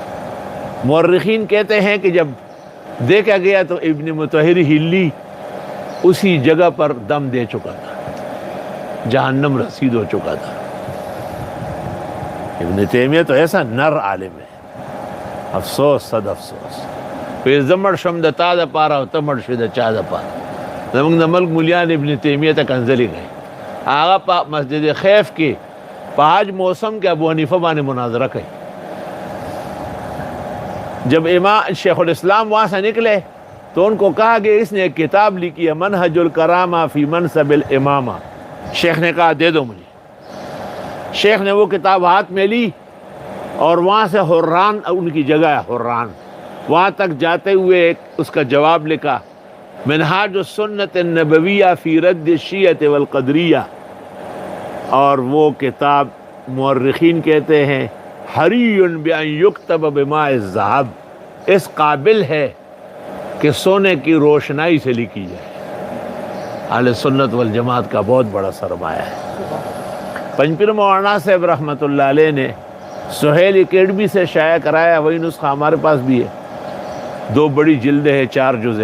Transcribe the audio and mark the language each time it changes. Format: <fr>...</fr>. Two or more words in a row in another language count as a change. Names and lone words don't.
<ur>مورخین کہتے ہیں کہ جب دیکھا گیا تو ابن مطہر ہلی اسی جگہ پر دم دے چکا تھا، جہنم رسید ہو چکا تھا۔ ابن تیمیہ تو ایسا نر عالم ہے، افسوس صد افسوس</ur> <ps>پہ زمڑ شم د تا د پارا او تمڑ شو د چا د پارا۔ زمونږ د ملک ملیان ابن تیمیہ ته کنځلې گئے، هغه په مسجد خیف کې په حج موسم کې ابو حنیفہ باندې مناظرہ کئی۔</ps> <ur>جب امام شیخ الاسلام وہاں سے نکلے تو ان کو کہا کہ اس نے ایک کتاب لکھی ہے منہج الکرامہ فی منصب الامامہ، شیخ نے کہا دے دو مجھے۔ شیخ نے وہ کتاب ہاتھ میں لی اور وہاں سے حران ان کی جگہ ہے حران، وہاں تک جاتے ہوئے اس کا جواب لکھا منہاج السنت النبویہ فی رد الشیعہ والقدریہ، اور وہ کتاب مورخین کہتے ہیں</ur> <ar>حری بأن یکتب بماء الذہب،</ar> <ur>اس قابل ہے کہ سونے کی روشنائی سے لکھی جائے۔ اہل سنت والجماعت کا بہت بڑا سرمایہ ہے۔ پنجپیر مولانا صاحب رحمۃ اللہ علیہ نے سہیل اکیڈمی سے شائع کرایا، وہی نسخہ ہمارے پاس بھی ہے، 2 بڑی جلدیں ہیں، 4 جزء۔</ur>